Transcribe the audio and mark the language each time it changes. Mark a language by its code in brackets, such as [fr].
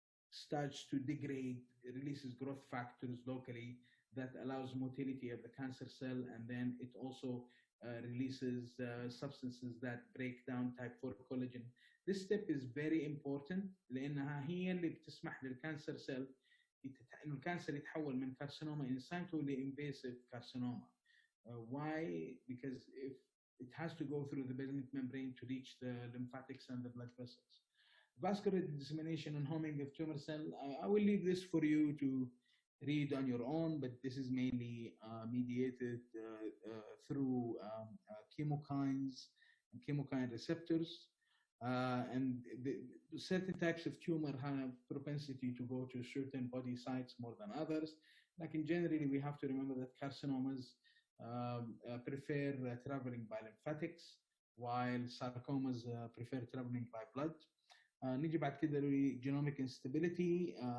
[en] starts to degrade, releases growth factors locally that allows motility of the cancer cell, and then it also releases substances that break down type 4 collagen. This step is very important [ar] لانها هي اللي بتسمح للكانسر سيل انه الكانسر يتحول من كارسينوما انسايتو لانفيسيف كارسينوما. [en] Why? Because if it has to go through the basement membrane to reach the lymphatics and the blood vessels. Vascular dissemination and homing of tumor cell. I will leave this for you to read on your own, but this is mainly mediated through chemokines and chemokine receptors. And certain types of tumor have propensity to go to certain body sites more than others. Like in generally, we have to remember that carcinomas prefer traveling by lymphatics, while sarcomas prefer traveling by blood. [ar] نيجي بعد كده genomic instability.